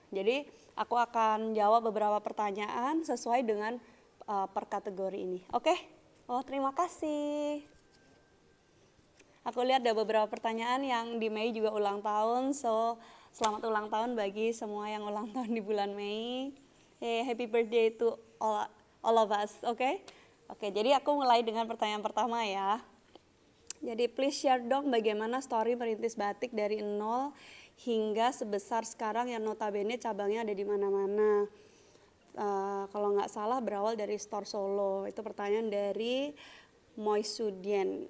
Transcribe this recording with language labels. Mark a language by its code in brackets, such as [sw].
[id] Jadi aku akan jawab beberapa pertanyaan sesuai dengan per kategori ini. Oke? Oh, terima kasih. Aku lihat ada beberapa pertanyaan yang di Mei juga ulang tahun, so selamat ulang tahun bagi semua yang ulang tahun di bulan Mei. [en] Happy birthday to all of us, oke? [id] Oke, jadi aku mulai dengan pertanyaan pertama ya. Jadi please share dong bagaimana story merintis batik dari nol hingga sebesar sekarang yang notabene cabangnya ada di mana-mana. Kalau nggak salah berawal dari store Solo. Itu pertanyaan dari Moisudien.